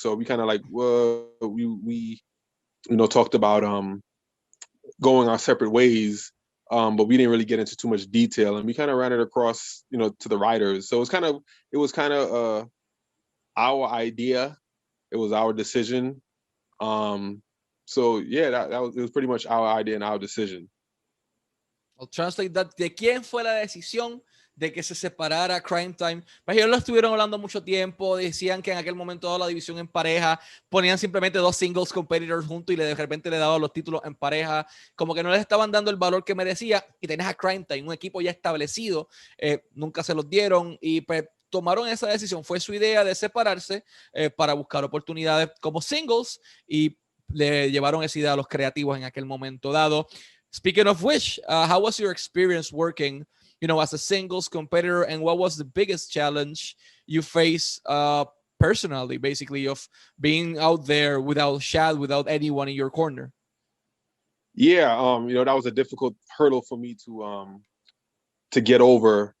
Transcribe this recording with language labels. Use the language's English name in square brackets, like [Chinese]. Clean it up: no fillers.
[English] So we kind of like, well, we talked about going our separate ways, but we didn't really get into too much detail, and we kind of ran it across, to the writers. So it was kind of our idea. It was our decision. So yeah, it was pretty much our idea and our decision. I'll translate that. [Spanish] ¿De quién fue la decisión de que se separara Crime Time? Pues ellos lo estuvieron hablando mucho tiempo, decían que en aquel momento dado la división en pareja, ponían simplemente dos singles competitors juntos y de repente le daban los títulos en pareja, como que no les estaban dando el valor que merecía, y tenías a Crime Time, un equipo ya establecido, nunca se los dieron, y pues tomaron esa decisión. Fue su idea de separarse para buscar oportunidades como singles, y le llevaron esa idea a los creativos en aquel momento dado. [English] Speaking of which, how was your experience working, as a singles competitor, and what was the biggest challenge you face personally, basically, of being out there without Shad, without anyone in your corner? Yeah, that was a difficult hurdle for me to get over.